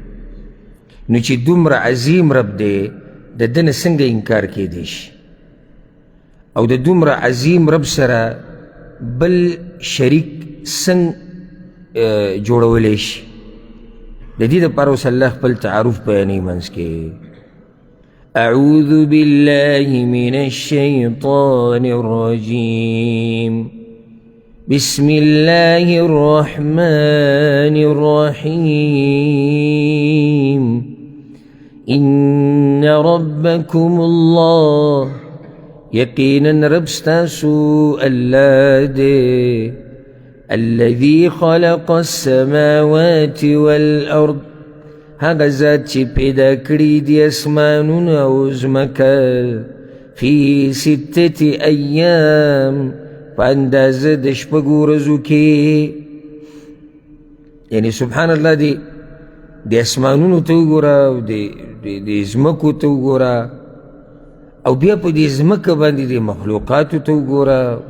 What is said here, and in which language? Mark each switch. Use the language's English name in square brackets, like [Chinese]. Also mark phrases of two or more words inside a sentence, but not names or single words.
[Pashto] نو چې دومره عظیم رب دی، د ده نه څنګه انکار کیدی شي؟ او د دومره عظیم رب سره بل شریک څنګه جوړولی شي؟ د دې دپاره اوس الله خپل تعارف بیانوي منځ کې. [Arabic] اعوذ بالله من الشیطان الرجیم، بسم الله الرحمن الرحیم، ان ربکم الله، [Pashto] یقینا رب ستاسو الله دے، [Arabic] الذي خلق السماوات والارض، [Pashto] هغه ذات چې پیدا کړي دي اسمانونه او ځمکه، [Arabic] فی 6 ایام، [Pashto] په اندازه د 6 ورځو کې. یعنی [Arabic] سبحان الله، [Pashto] د اسمانونو ته وګوره او د ځمکو ته وګوره، او بیا په دې ځمکه باندې د مخلوقاتو ته وګوره.